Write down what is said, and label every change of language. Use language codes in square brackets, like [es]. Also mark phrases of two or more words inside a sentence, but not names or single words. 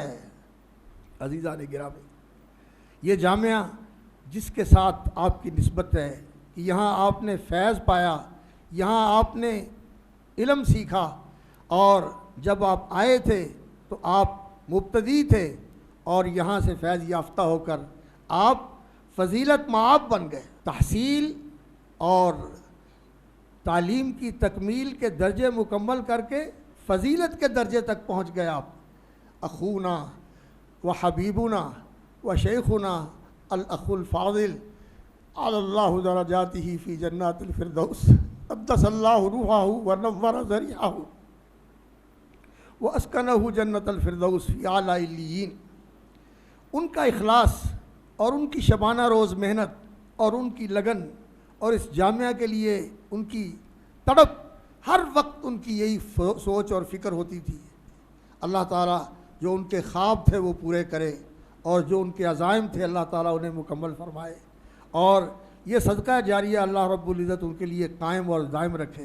[ur] عزیزانِ گرامی، یہ جامعہ جس کے ساتھ آپ کی نسبت ہے کہ یہاں آپ نے فیض پایا، یہاں آپ نے علم سیکھا، اور جب آپ آئے تھے تو آپ مبتدی تھے اور یہاں سے فیض یافتہ ہو کر آپ فضیلت مآب بن گئے. تحصیل اور تعلیم کی تکمیل کے درجے مکمل کر کے فضیلت کے درجے تک پہنچ گئے آپ. [ar] أخونا وحبيبنا وشيخنا الأخ الفاضل الله درجاته في جنات الفردوس قدس الله روحه ونور ضريحه وأسكنه جنة الفردوس في أعلى عليين. [ur] ان کا اخلاص اور ان کی شبانہ روز محنت اور ان کی لگن اور اس جامعہ کے لیے ان کی تڑپ، ہر وقت ان کی یہی سوچ اور فکر ہوتی تھی، اللہ تعالیٰ جو ان کے خواب تھے وہ پورے کرے اور جو ان کے عزائم تھے اللہ تعالیٰ انہیں مکمل فرمائے، اور یہ صدقہ جاریہ اللہ رب العزت ان کے لیے قائم اور دائم رکھے.